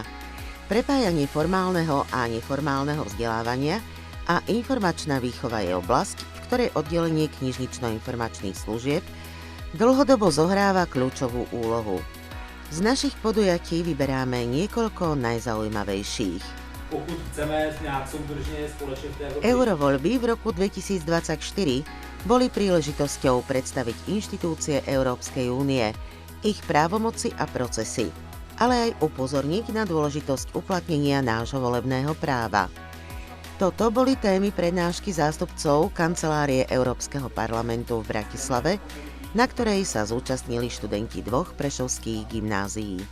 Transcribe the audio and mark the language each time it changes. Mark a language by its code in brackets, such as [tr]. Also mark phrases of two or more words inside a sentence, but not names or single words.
[sk] Prepájanie formálneho a neformálneho vzdelávania a informačná výchova je oblasť, v ktorej oddelenie knižnično-informačných služieb Dlhodobo zohráva kľúčovú úlohu. Z našich podujatí vyberáme niekoľko najzaujímavejších. [cs] Pokud chceme nějak soudržně společně v té Evropě. [sk] Eurovoľby v roku 2024 boli príležitosťou predstaviť inštitúcie Európskej únie, ich právomoci a procesy, ale aj upozorniť na dôležitosť uplatnenia nášho volebného práva. Toto boli témy prednášky zástupcov Kancelárie Európskeho parlamentu v Bratislave, na ktorej sa zúčastnili študenti dvoch prešovských gymnázií.